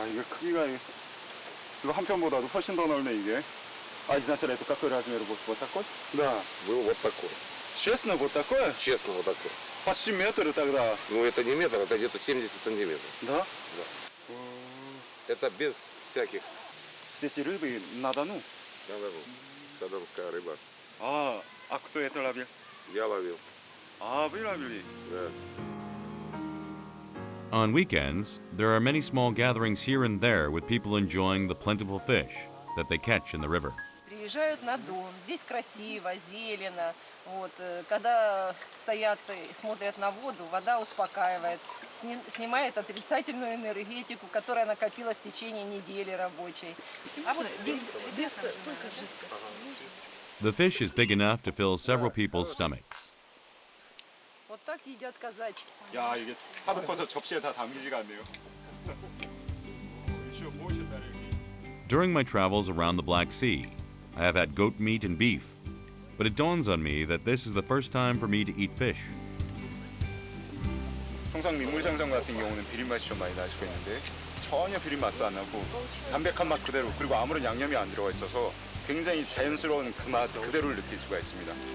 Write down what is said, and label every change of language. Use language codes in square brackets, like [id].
[ko] 크기가 이거 한 편보다도 훨씬 더 넓네 이게. [ru] А изначально это какой размер был? Вот такой? Да, был вот такой. Честно, вот такое? Честно, вот такой. Почти метр тогда. Ну, это не метр, это где-то 70 сантиметров. Да? Это без всяких, Все эти рыбы на Дону. да, садонская рыба. А кто это ловил? Я ловил. А, вы ловили? Да. [en] On weekends, there are many small gatherings here and there with people enjoying the plentiful fish that they catch in the river. [ru] Приезжают на Дон, здесь красиво, зелено. Вот. Когда стоят и смотрят на воду, вода успокаивает, снимает отрицательную энергетику, которая накопилась в течение недели рабочей. А вот без только жидкости. [en] The fish is big enough to fill several people's stomachs. [ru] Вот так едят казачки. [ko] 야, 이게 하도 커서 접시에 다 담기지가 않네요. 이거 무엇이었다 여기? [en] During my travels around the Black Sea, I have had goat meat and beef, but it dawns on me that this is the first time for me to eat fish. [ko] 통상 민물장전 같은 경우는 비린 맛이 좀 많이 날 수가 있는데 전혀 비린 맛도 안 나고 담백한 맛 그대로 그리고 아무런 양념이 안 들어가 있어서 굉장히 자연스러운 그 맛 그대로를 느낄 수가 있습니다.